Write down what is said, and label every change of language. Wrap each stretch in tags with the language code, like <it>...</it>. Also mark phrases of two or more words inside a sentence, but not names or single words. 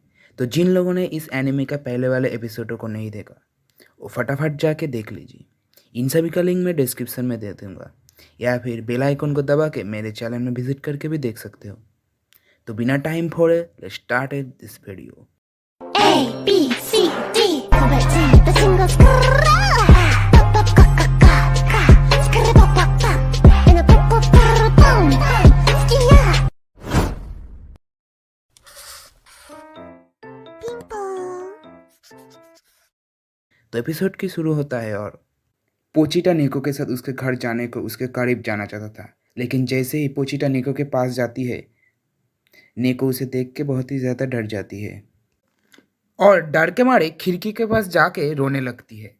<hi>तो जिन लोगों ने इस एनिमे का पहले वाले एपिसोडों को नहीं देखा वो फटाफट जाके देख लीजिए। इन सभी का लिंक मैं डिस्क्रिप्शन में दे दूँगा या फिर</hi> <en>bell icon</en> <hi>को दबा के मेरे चैनल में विजिट करके भी देख सकते हो। तो बिना टाइम फोड़े</hi> <en>let's start this video. A B C D 個別別信号スクラーパッパッカッカッカッカッスクルパッパッパッエナポッポッパラポン好きやピンポーン</en> <hi>तो एपिसोड की शुरू होता है और पोचिटा नेको के साथ उसके घर जाने को उसके करीब जाना चाहता था, लेकिन जैसे ही पोचिटा नेको के पास जाती है नेको उसे देख के बहुत ही ज़्यादा डर जाती है और डर के मारे खिड़की के पास जाके रोने लगती है।</hi>